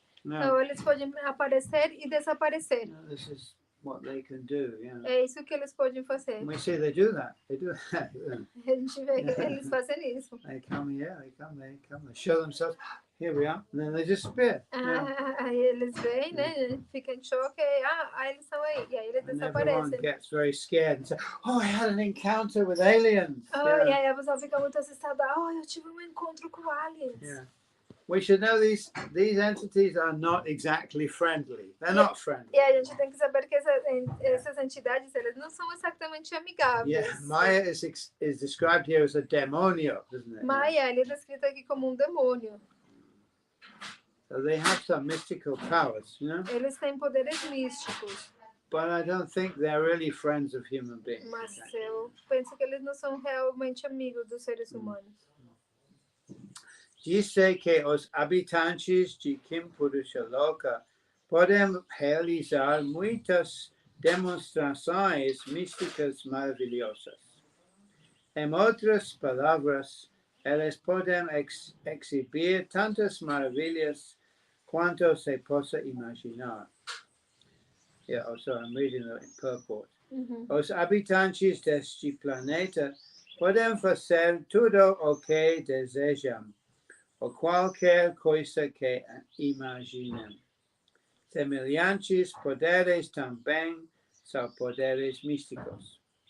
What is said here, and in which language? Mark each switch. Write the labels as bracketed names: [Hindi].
[Portuguese] Então eles podem aparecer e desaparecer. [English] This is what they can do. [Portuguese] É isso que eles podem fazer. [English] We see they do that. They do that. [Portuguese] A gente vê que eles fazem isso. [English] They come here. They come. They show themselves. here we are. And then they disappear. [Portuguese] Aí eles vêm, né? Ficam em choque, aí eles estão aí. E aí eles [English] And everyone [Portuguese] desaparecem. [English] gets very scared and says, oh, I had an encounter with aliens. [Portuguese] E aí a pessoa fica muito assustada. Eu tive um encontro com aliens. [English] Yeah. We should know these entities are not exactly friendly. They're not friendly. [Portuguese] E a gente tem que saber que essas entidades, elas não são exatamente amigáveis. [English] Yeah, Maya is described here as a demonio, isn't it? [Portuguese] Maya, ele é descrito aqui como um demônio. [English] So they have some mystical powers, you know? [Portuguese] Eles têm poderes místicos. [English] But I don't think they're really friends of human beings. [Portuguese] Mas eu penso que eles não são realmente amigos dos seres humanos. Dice que os habitantes de Kimpurusha Loka podem realizar muitas demonstrações místicas maravilhosas. Em outras palavras, eles podem exibir tantas maravilhas quanto se possa imaginar. [English] Yeah, so I'm reading the purport. [Portuguese] Os habitantes deste planeta podem fazer tudo o que desejam, ou qualquer coisa que imaginem. Semelhantes poderes também são poderes místicos.